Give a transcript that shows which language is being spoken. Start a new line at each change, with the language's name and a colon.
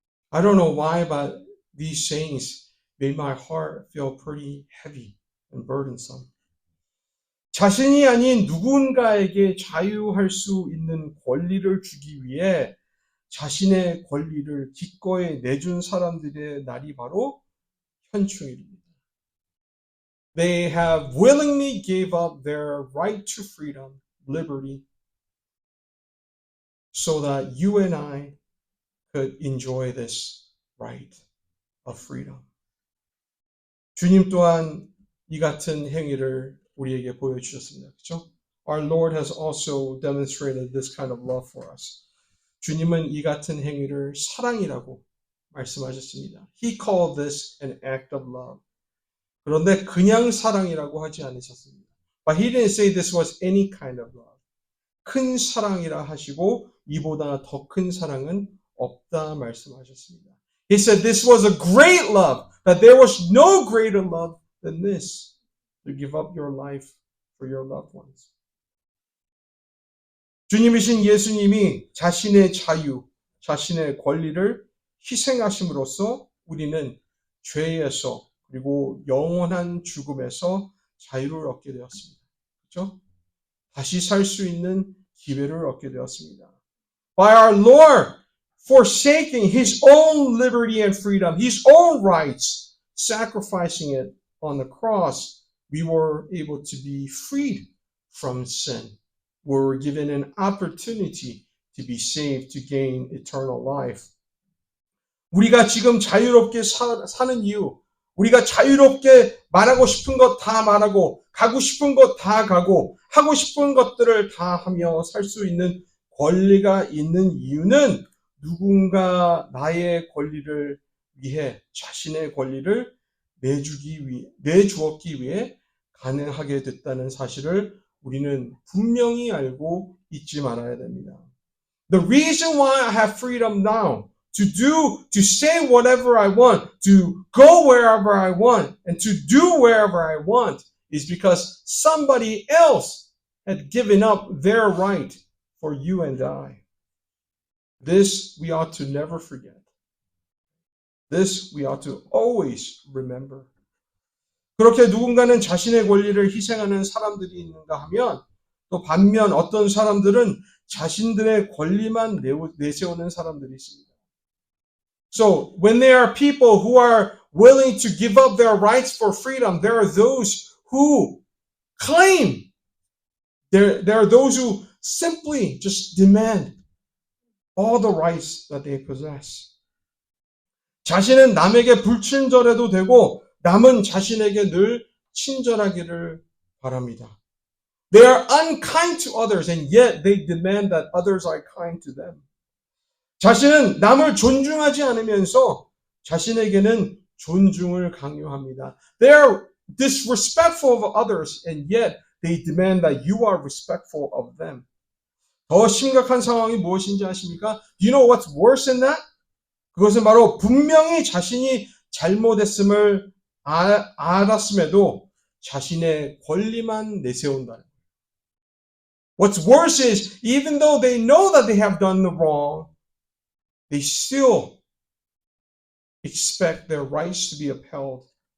English: I don't know why, but these sayings made my heart feel pretty heavy and burdensome.
Korean: 자신이 아닌 누군가에게 자유할 수 있는 권리를 주기 위해 자신의 권리를 기꺼이 내준 사람들의 날이 바로 현충일입니다.
English: They have willingly gave up their right to freedom, liberty, so that you and I could enjoy this right of freedom.
Korean: 주님 또한 이 같은 행위를 우리에게 보여주셨습니다. 그렇죠?
English: Our Lord has also demonstrated this kind of love for us.
Korean: 주님은 이 같은 행위를 사랑이라고 말씀하셨습니다.
English: He called this an act of love.
Korean: 그런데 그냥 사랑이라고 하지 않으셨습니다.
English: But he didn't say this was any kind of love.
Korean: 큰 사랑이라 하시고 이보다 더 큰 사랑은 없다 말씀하셨습니다.
English: He said this was a great love, that there was no greater love than this, to give up your life for your loved ones.
Korean: 주님이신 예수님이 자신의 자유, 자신의 권리를 희생하심으로써 우리는 죄에서 그리고 영원한 죽음에서 자유를 얻게 되었습니다. 그렇죠? 다시 살 수 있는 기회를 얻게 되었습니다.
English: By our Lord forsaking His own liberty and freedom, His own rights, sacrificing it on the cross, we were able to be freed from sin. We were given an opportunity to be saved, to gain eternal life.
Korean: 우리가 지금 자유롭게 사는 이유, 우리가 자유롭게 말하고 싶은 것 다 말하고, 가고 싶은 것 다 가고, 하고 싶은 것들을 다 하며 살 수 있는 권리가 있는 이유는 누군가 나의 권리를 위해, 자신의 권리를 내주었기 위해 가능하게 됐다는 사실을 우리는 분명히 알고 잊지 말아야 됩니다.
English: The reason why I have freedom now to say whatever I want, to go wherever I want, and to do wherever I want is because somebody else had given up their right for you and I. This we ought to never forget. This we ought to always remember.
Korean: 그렇게 누군가는 자신의 권리를 희생하는 사람들이 있는가 하면 또 반면 어떤 사람들은 자신들의 권리만 내세우는 사람들이 있습니다.
English: So when there are people who are willing to give up their rights for freedom, there are those who claim, there are those who simply just demand all the rights that they possess.
Korean: 자신은 남에게 불친절해도 되고 남은 자신에게 늘 친절하기를 바랍니다.
English: They are unkind to others and yet they demand that others are kind to them.
Korean: 자신은 남을 존중하지 않으면서 자신에게는 존중을 강요합니다.
English: They are disrespectful of others and yet they demand that you are respectful of them.
Korean: 더 심각한 상황이 무엇인지 아십니까?
English: Do you know what's worse than that?
Korean: 그것은 바로 분명히 자신이 잘못했음을 알았음에도 자신의 권리만 내세운다는 거예요.
English: What's worse is even though they know that they have done the wrong, they still expect their rights to be upheld.